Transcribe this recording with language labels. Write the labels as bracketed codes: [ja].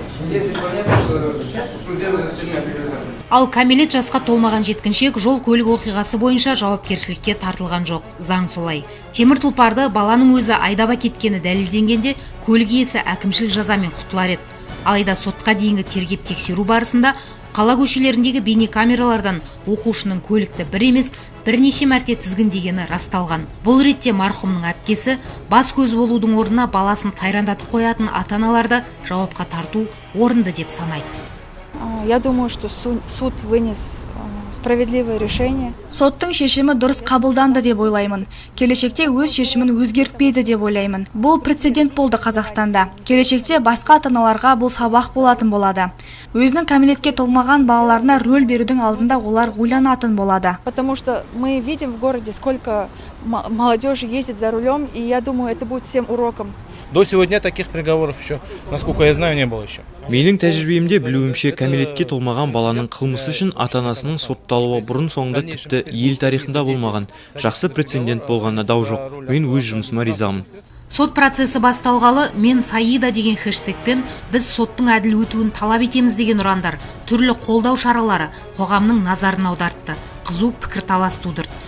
[ru] Если понятно, судебное заседание передано. [kk] Ал кәмелет жасқа толмаған жеткіншек жол көлік оқиғасы бойынша жауапкершілікке тартылған жоқ. Заң солай. Темір тұлпарды баланың өзі айдап кеткені дәлелденгенде көлік иесі әкімшілік жазамен құтылар еді. Алайда сотқа дейінгі тергеп тексеру барысында қала көшелеріндегі бейнекамералардан оқушының көлікті бір емес бірнеше мәрте тізгіндегені расталған. Бұл ретте марқұмның әпкесі бас көз болудың орнына баласын тайрандатып қоятын ата-аналарды жауапқа тарту орынды деп санайды. [ru] Я думаю, что суд вынес справедливое решение. [kk] Соттың шешімі дұрыс қабылданды деп ойлаймын. Келешекте өз шешімін өзгертпейді деп ойлаймын. Бұл прецедент болды Қазақстанда. Келешекте басқа ата-аналарға бұл сабақ болатын болады. Өзінің кәмелетке толмаған балаларына рөл берудің алдында олар ойланатын болады. [ru] Потому что мы видим в городе, сколько молодежи ездит за рулем, и я думаю, это будет всем уроком. До сегодня таких приговоров еще, насколько я знаю, не было еще. [kk] Менің тәжірибемде білуімше кәмелетке толмаған баланың қылмысы үшін ата-анасының сотталуы бұрын соңды тіпті ел тарихында болмаған. Жақсы прецедент болғанына дау жоқ. Мен өз жұмысыма ризамын. Сот процесі басталғалы мен Саида деген хэштегпен біз соттың әділ өтуін талап етеміз деген ұрандар, түрлі қолдау шаралары қоғамның назарын аудартты, қызу пікірталас тудырды.